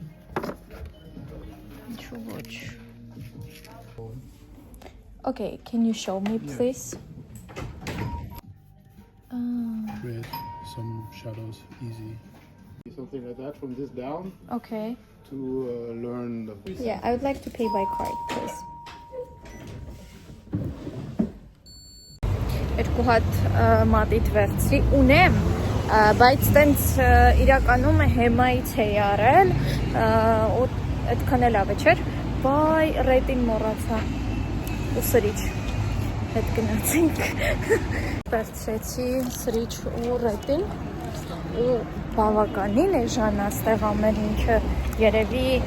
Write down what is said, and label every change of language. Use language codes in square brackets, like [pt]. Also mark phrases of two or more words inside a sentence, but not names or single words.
[hy] ինչու ոչ։ [en] Okay, can you show me, please? Red, some shadows, easy. Something like that from this down Okay. to learn the... Yeah, I would like to pay by card, please. [hy] Երկու հատ մատիտ վերցրի ունեմ, բայց տենց իրականում հեմայից էի արել, ու այդքան էլ ավե չէր, բայ ռետին մոռացա ու սրիչ հետ գնացինք, վերցրեցի սրիչ ու ռետին ու բավականին էժան է ստեղ ամեն ինչը, երևի